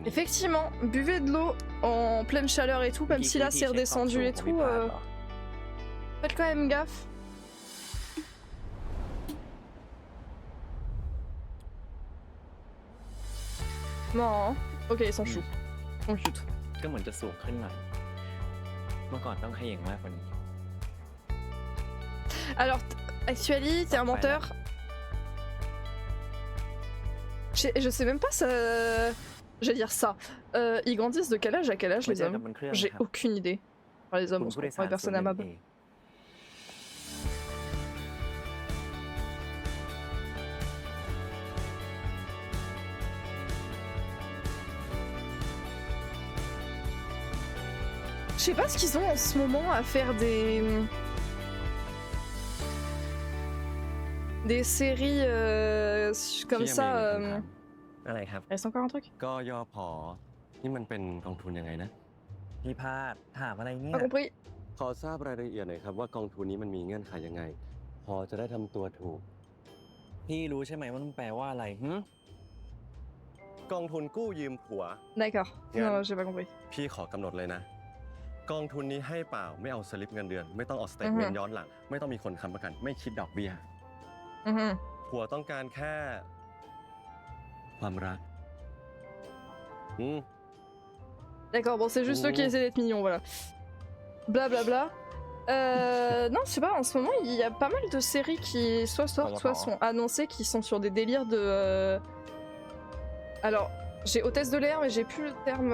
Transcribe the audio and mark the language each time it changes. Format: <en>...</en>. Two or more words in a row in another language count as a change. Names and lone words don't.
<fr>Effectivement, buvez de l'eau en pleine chaleur et tout, même si là c'est redescendu et tout. Faites quand même gaffe. Non, ok, ils sont choux. Ils sont cute.</fr> <th>ก็เหมือนจะสูงขึ้นหน่อย เมื่อก่อนต้องเขย่งมากกว่านี้</th> <fr>Alors, actually, t'es un menteur. Je sais même pas ça. J'allais dire ça. Ils grandissent de quel âge à quel âge les hommes? J'ai aucune idée. Enfin, les hommes, on se comprend, les personnes aimables. Je sais pas ce qu'ils ont en ce moment à faire des séries comme ça.</fr> <th>อะไรครับ</th> <fr>Reste encore un truc?</fr> <th>ก็ย่อพอนี่มันเป็นกองทุนยังไงนะ พี่พาดถามอะไรเนี่ย</th> <fr>Pas compris.</fr> <th>ขอทราบรายละเอียดหน่อยครับว่ากองทุนนี้มันมีเงื่อนไขยังไง พอจะได้ทำตัวถูก พี่รู้ใช่ไหมว่ามันแปลว่าอะไร กองทุนกู้ยืมผัว</th> <fr>D'accord. Yeah. Non, j'ai pas compris.</fr> <th>พี่ขอกำหนดเลยนะ กองทุนนี้ให้เปล่าไม่เอาสลิปเงินเดือน ไม่ต้องออกสเตทเมนต์ย้อนหลัง ไม่ต้องมีคนค้ำประกัน ไม่คิดดอกเบี้ย ผัวต้องการแค่ ความรัก</th> <fr>D'accord, bon, c'est juste eux qui essaient d'être mignons, voilà. Blablabla. Non, je sais pas, en ce moment, il y a pas mal de séries qui soit sortent, soit sont annoncées, qui sont sur des délires de... Alors, j'ai hôtesse de l'air, mais j'ai plus le terme...</fr>